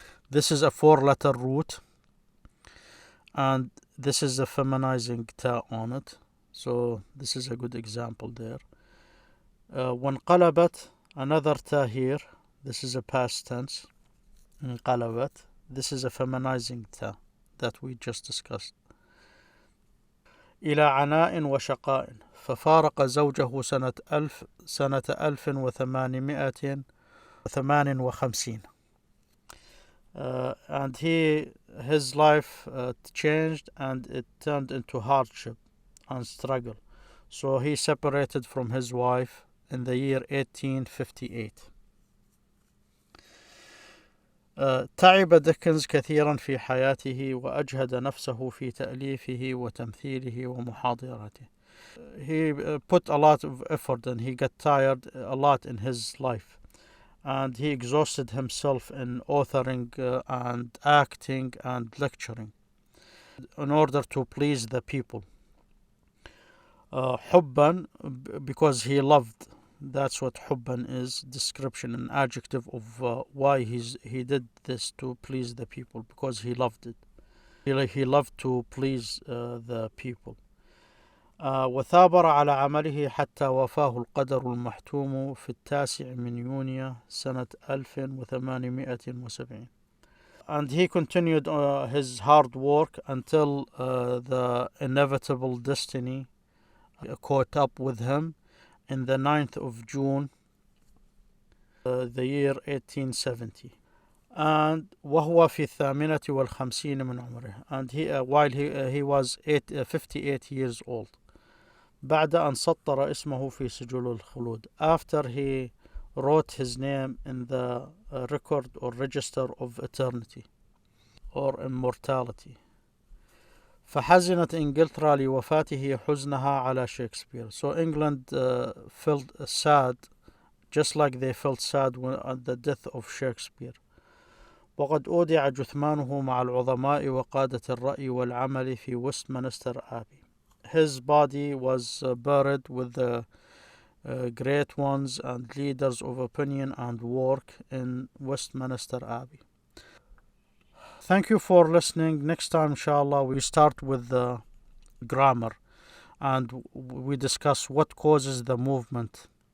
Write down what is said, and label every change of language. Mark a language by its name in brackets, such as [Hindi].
[English] This is a 4-letter root, and this is a feminizing ta on it. So this is a good example there. وانقلبت, another ta here. This is a past tense. انقلبت. This is a feminizing ta that we just discussed. [Arabic] إلى عناء وشقاء, ففارق زوجه سنة 1858. [English] And his life changed, and it turned into hardship and struggle. So he separated from his wife in the year 1858. [Arabic] تعب ديكنز كثيرا في حياته وأجهد نفسه في تأليفه وتمثيله ومحاضرته. [English] He put a lot of effort, and he got tired a lot in his life, and he exhausted himself in authoring and acting and lecturing in order to please the people. حبا, because he loved. That's what حبا is, description, an adjective of why he did this, to please the people, because he loved it. He loved to please the people. [Arabic] وثابر على عمله حتى وفاه القدر المحتوم في 9 من يونيو سنة 1870. [English] And he continued his hard work until the inevitable destiny caught up with him in the 9th of June, the year 1870. And [Arabic] وهو في 58 من عمره, [English] and while he was 58 years old. [Arabic] بعد أن سطر اسمه في سجل الخلود, [English] after he wrote his name in the record or register of eternity or immortality. [Arabic] فحزنت إنجلترا لوفاته حزنها على شكسبير. [English] So England felt sad, just like they felt sad at the death of Shakespeare. [Arabic] وقد أودع جثمانه مع العظماء وقادة الرأي والعمل في Westminster Abbey. [English] His body was buried with the great ones and leaders of opinion and work in Westminster Abbey. Thank you for listening. Next time, inshallah, we start with the grammar, and we discuss what causes the movement